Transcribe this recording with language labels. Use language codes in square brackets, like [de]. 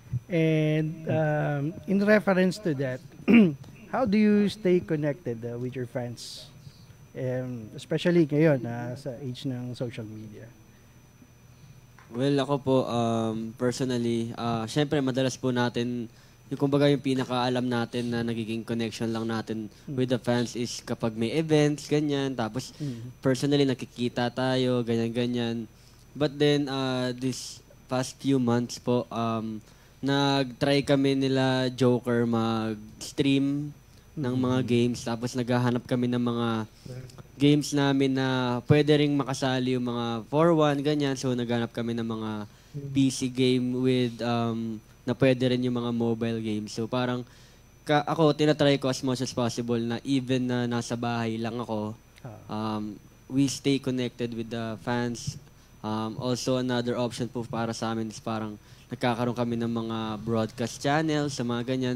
[en] And in reference to that, how do you stay connected with your friends? [tl] Especially ngayon sa age ng social media. Well, ako po, personally, syempre madalas po natin, yung pinakaalam natin na nagiging connection lang natin [en] with the fans [tl] is kapag may events, ganyan. Tapos, personally, nakikita tayo, ganyan-ganyan. [en] But then, this past few months [tl] po, nag-try kami nila Joker mag-stream ng mga games. Tapos, naghahanap kami ng mga games namin na pwede ring makasali yung mga 4-1, ganyan. So, naghanap kami ng mga PC game with na pwede rin yung mga mobile games. [en] So [tl] parang ako, tinatry ko [en] as much as possible na even [tl] na nasa bahay lang ako, [en] we stay connected with the fans. Also, another option [tl] po para sa amin is parang nagkakaroon kami ng mga broadcast channels, sa mga ganyan.